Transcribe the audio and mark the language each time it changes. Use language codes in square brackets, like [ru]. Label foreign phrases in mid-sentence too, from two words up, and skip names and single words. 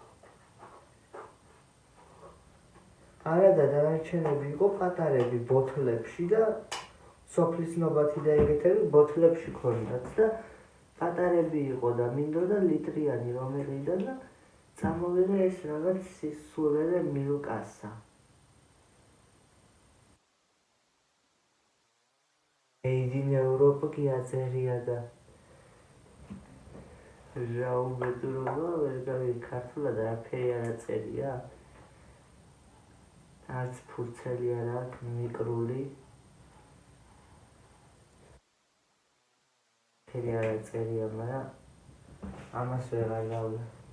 [ka] არა და დანარჩენები იყო პატარები ბოთლებში და სოფლის ნობათი და ეგეთები ბოთლებში ქონდათ და პატარები იყო და მინდოდა ლიტრიანი რომ ეყიდა და წამოვიღე ეს რაღაც სისულელე მილკასა. [en] Made in Europe [ka] კი აწერია და რა უბედურობა, ვერ გავიგე ქართულად არაფერი არ აწერია. არც ფურცელი არ აქვს, მიკრული. ფერი არ აწერია, მაგრამ ამას ვეღარ გავლა.